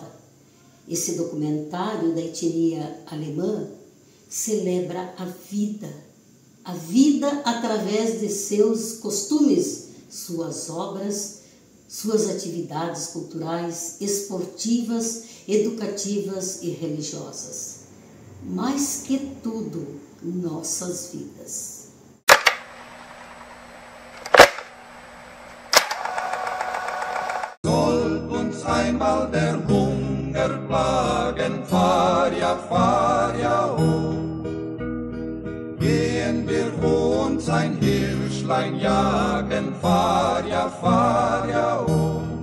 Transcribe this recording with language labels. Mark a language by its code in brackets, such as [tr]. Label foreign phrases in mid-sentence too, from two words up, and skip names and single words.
[pt] Esse documentário da etnia alemã celebra a vida através de seus costumes, suas obras, suas atividades culturais, esportivas, educativas e religiosas. Mais que tudo, nossas vidas. [de] Soll uns einmal der Hunger plagen, fahr ja, oh. Gehen wir uns ein Hirschlein jagen, fahr ja, oh.